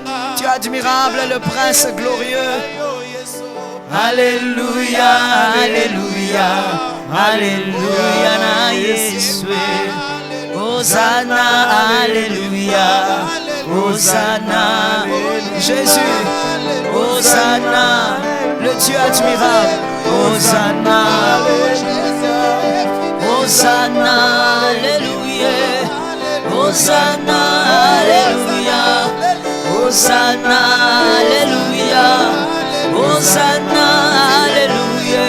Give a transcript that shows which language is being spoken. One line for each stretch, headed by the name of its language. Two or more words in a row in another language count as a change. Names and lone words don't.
French: Tu es admirable, le prince glorieux. Alléluia, Alléluia, Alléluia,
Lingala: na Yesue.
French: Hosanna, Alléluia, Hosanna, Jésus. Hosanna, le Dieu admirable. Hosanna, Hosanna, Alléluia. Hosanna, Alléluia. Hosanna, Alléluia. Hosanna, Alléluia.